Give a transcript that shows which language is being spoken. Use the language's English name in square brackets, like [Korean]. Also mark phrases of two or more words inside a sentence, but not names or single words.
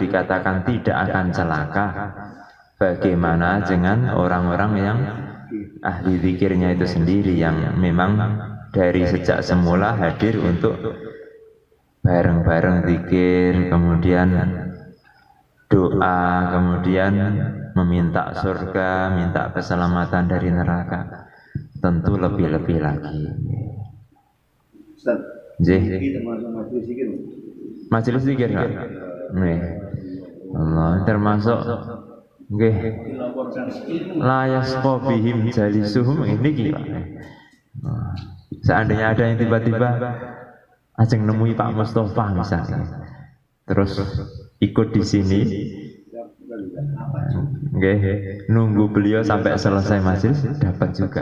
[Indonesian] dikatakan tidak akan celaka, bagaimana dengan orang-orang yang ahli zikirnya itu sendiri yang memang dari sejak semula hadir untuk bareng-bareng zikir, kemudian doa, kemudian meminta surga, minta keselamatan dari neraka, tentu lebih-lebih lagi. Majelis zikir Pak. Nih. Allah termasuk nggih. [Arabic] لا يشقى بهم جليسهم [Indonesian] ini Pak. Seandainya ada yang tiba-tiba ajeng nemui Pak Mustafa misalnya, terus ikut di sini, nunggu beliau sampai selesai majelis dapat juga.